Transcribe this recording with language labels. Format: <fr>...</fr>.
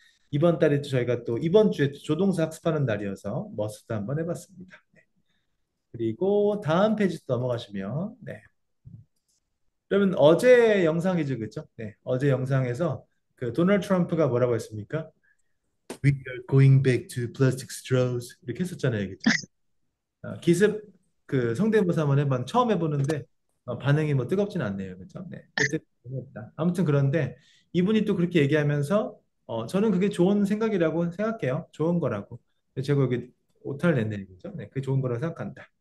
<ko>이번 달에 또 저희가 또 이번 주에 또 조동사 학습하는 날이어서 머스도 한번 해봤습니다. 네. 그리고 다음 페이지 넘어가시면 네. 그러면 어제 영상이죠, 그죠? 네, 어제 영상에서 그 도널드 트럼프가 뭐라고 했습니까?</ko> <en>We are going back to plastic straws</en> <ko>이렇게 했었잖아요, 그죠? 기습 그 성대모사 한번 해봤 처음 해보는데 반응이 뭐 뜨겁진 않네요, 그죠? 네, 그때 재미없다. 아무튼 그런데 이분이 또 그렇게 얘기하면서 저는 그게 좋은 생각이라고 생각해요, 좋은 거라고. 근데 제가 여기 오타를 냈네요, 그죠? 네, 그게 좋은 거라고 생각한다.</ko>